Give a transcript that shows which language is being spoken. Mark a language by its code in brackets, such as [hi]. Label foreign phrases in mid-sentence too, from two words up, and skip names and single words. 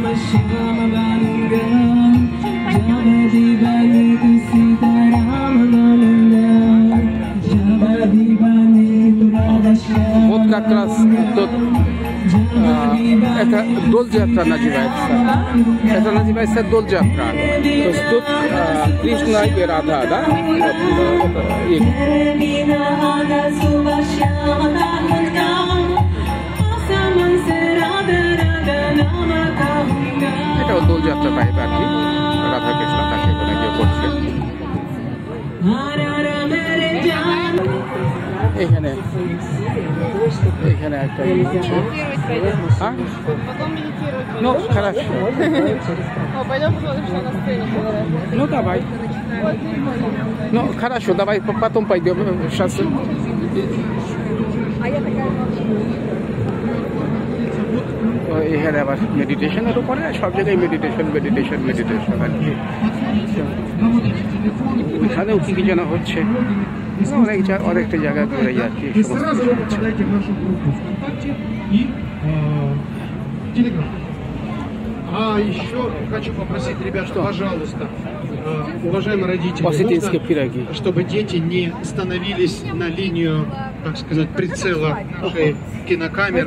[hi] श्याम बालूंगा, जब दीवाने तू सीता राम बालूंगा, जब दीवाने तू राम श्याम [ru] Вот как раз тут это дол-джатра называется. Это называется дол-джатра. То есть тут Кришна и Радха, да? [bn] И এটাও দোলযাত্রা টাইপ আর কি, রাধা কৃষ্ণ তাকে ওখানে গিয়ে করছে। এখানে একটা হচ্ছে а? [ru] Потом медитировать. Ну, хорошо. О, пойдем посмотрим, что на сцене. Ну, давай. Ну, хорошо, давай потом пойдем. Сейчас. [bn] এখানে আবার মেডিটেশনের উপরে, সব জায়গায় মেডিটেশন আর কি। এখানেও কি যেন হচ্ছে, অনেকটা জায়গায় ঘুরে যাচ্ছে। [ru] Сразу попадайте в нашу группу ВКонтакте и Телеграм. А еще хочу попросить ребят, что, пожалуйста, уважаемые родители, Осетинские пироги. чтобы дети не становились на линию, так сказать, прицела нашей кинокамеры.